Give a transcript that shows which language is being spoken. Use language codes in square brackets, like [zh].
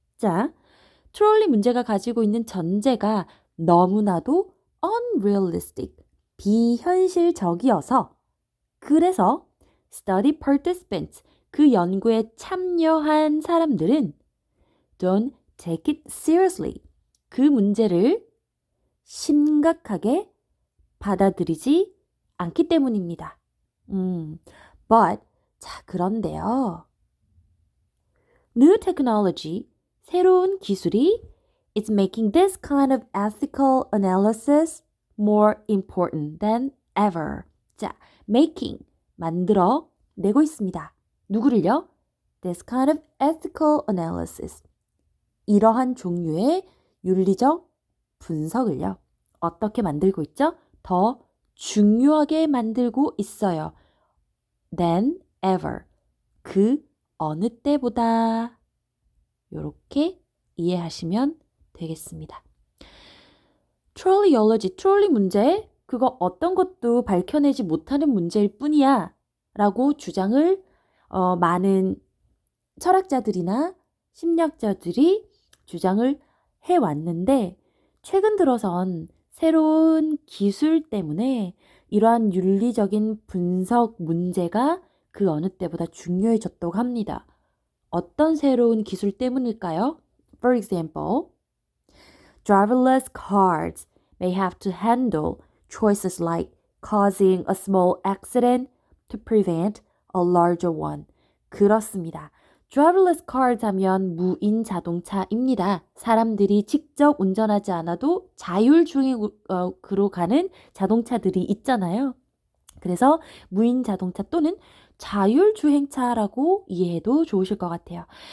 [ko] 자, 트롤리 문제가 가지고 있는 전제가 너무나도 unrealistic, 비현실적이어서 그래서 study participants, 그 연구에 참여한 사람들은 don't take it seriously, 그 문제를 심각하게 받아들이지 않기 때문입니다. But, 자, 그런데요. [en] New technology, 새로운 기술이 is making this kind of ethical analysis more important than ever. [ko] 자, making, 만들어 내고 있습니다. [en] 누구를요? This kind of ethical analysis. [ko] 이러한 종류의 윤리적 분석을요. 어떻게 만들고 있죠? 더 중요하게 만들고 있어요. than ever. 그 어느 때보다. 이렇게 이해하시면 되겠습니다. trolleology, 트롤리 문제, 그거 어떤 것도 밝혀내지 못하는 문제일 뿐이야 라고 주장을 많은 철학자들이나 심리학자들이 주장을 해왔는데 최근 들어선 새로운 기술 때문에 이러한 윤리적인 분석 문제가 그 어느 때보다 중요해졌다고 합니다. 어떤 새로운 기술 때문일까요? [en] For example, driverless cars may have to handle choices like causing a small accident to prevent a larger one. [ko] 그렇습니다. driverless cars 하면 무인 자동차입니다. 사람들이 직접 운전하지 않아도 자율주행으로 가는 자동차들이 있잖아요. 그래서 무인 자동차 또는 자율주행차라고 이해해도 좋으실 것 같아요.